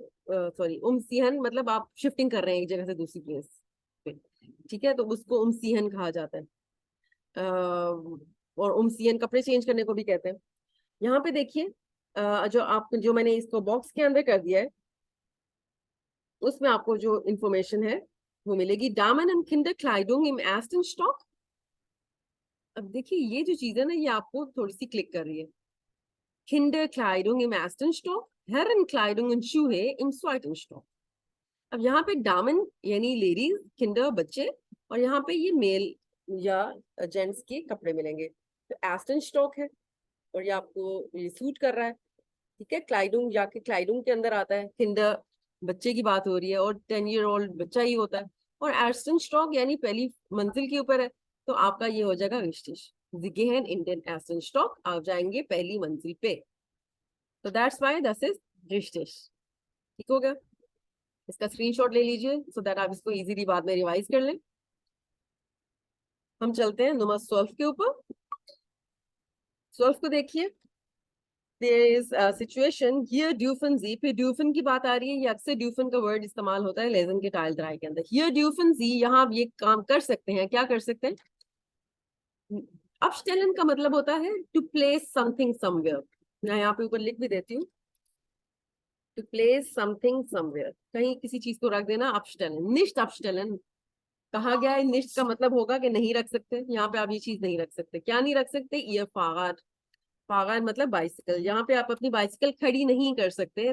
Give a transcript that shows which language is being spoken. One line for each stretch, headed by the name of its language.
Hindi: Sorry, सीहन मतलब आप shifting कर रहे हैं एक जगह से दूसरी प्लेस पे। ठीक है, तो उसको सीहन कहा जाता है। और सीहन कपड़े चेंज करने को भी कहते हैं। यहाँ पे देखिए, जो मैंने इसको बॉक्स के अंदर कर दिया है, उसमें आपको जो इंफॉर्मेशन है वो मिलेगी।
German: Damen und Kinderkleidung im ersten Stock।
Hindi: अब देखिए ये जो चीज है ना, ये आपको थोड़ी सी क्लिक कर रही है।
German: Kinderkleidung im ersten Stock, Herrenkleidung und Schuhe im zweiten Stock।
Hindi: अब यहाँ पे Damen यानी लेडीज, किंडर बच्चे, और यहाँ पे ये मेल या जेंट्स के कपड़े मिलेंगे। तो एस्टन स्टॉक है और ये आपको ये सूट कर रहा है। ठीक है, क्लाइडुंग जाके क्लाइडुंग के अंदर आता है, किंडर बच्चे की बात हो रही है और 10 year old बच्चा ही होता है। और एस्टन स्टॉक यानी पहली मंजिल के ऊपर है, तो आपका ये हो जाएगा रिश्तिश। जिगेहन इंडियन एस्टन स्टॉक, आप जाएंगे पहली मंजिल पे, तो
English: that's why this is
Hindi: रिश्तिश। ठीक हो गया, इसका स्क्रीनशॉट ले लीजिए सो दैट आप इसको इजीली बाद में रिवाइज कर लें। हम चलते हैं नंबर 12 के ऊपर। 12 को देखिए,
English: there is a situation here
German: dürfen Sie,
Hindi: पे dürfen की बात आ रही है। ये अक्सर dürfen का वर्ड इस्तेमाल होता है लेजन के टाइल ड्राई के अंदर। here
German: dürfen Sie,
Hindi: यहाँ आप ये काम कर सकते हैं। क्या कर सकते हैं? abstellen का मतलब होता है
English: to place something somewhere।
Hindi: मैं यहाँ पे ऊपर लिख भी देती हूँ,
English: to place something somewhere,
Hindi: कहीं किसी चीज को रख देना। abstellen,
German: nicht abstellen
Hindi: कहा गया है। निश्च का मतलब होगा कि नहीं रख सकते, यहाँ पे आप ये चीज नहीं रख सकते। क्या नहीं रख सकते? ये फागार, फागार मतलब बाइसिकल, यहाँ पे आप अपनी बाइसिकल खड़ी नहीं कर सकते।